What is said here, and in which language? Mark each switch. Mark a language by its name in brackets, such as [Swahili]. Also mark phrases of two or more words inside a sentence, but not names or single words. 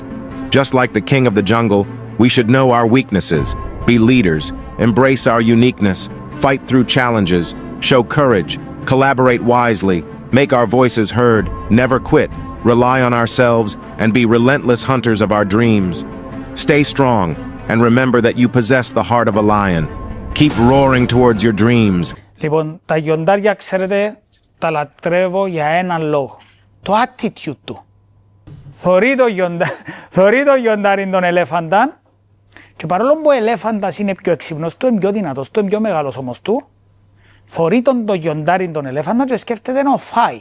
[English] Just like the king of the jungle, we should know our weaknesses, be leaders, embrace our uniqueness, fight through challenges, show courage, collaborate wisely, make our voices heard, never quit, rely on ourselves, and be relentless hunters of our dreams. Stay strong, and remember that you possess the heart of a lion. Keep roaring towards your dreams. [Greek] Λοιπόν, τα λιοντάρια, ξέρετε, τα λατρεύω για έναν λόγο. Το attitude του. Θωρεί το λιοντάρι τον ελέφαντα και παρόλο που ο ελέφαντας είναι πιο έξυπνος του, είναι πιο δυνατός του, είναι πιο μεγάλος όμως του, θωρεί το λιοντάρι τον ελέφαντα και σκέφτεται να φάει.